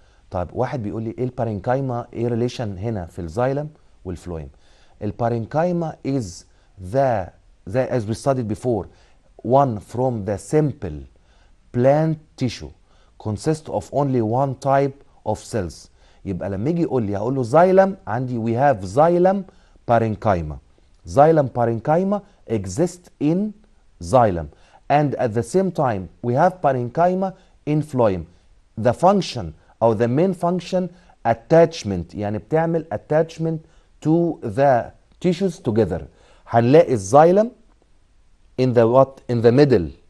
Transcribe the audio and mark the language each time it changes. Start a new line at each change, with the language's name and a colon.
Arabic: طيب واحد بيقول لي ايه البارينكايما، ايه ريليشن هنا في الزايلم والفلويم؟
English: البارينكايما is the as we studied before one from the simple plant tissue consists of only one type of cells.
Arabic: يبقى لما يجي يقول لي هقول له زايلم، عندي
English: we have xylem parenchyma. xylem parenchyma exist in xylem, and at the same time we have parenchyma in phloem. the function او the main function attachment،
Arabic: يعني بتعمل
English: attachment to the tissues together.
Arabic: هنلاقي الزايلم
English: in the what? in the middle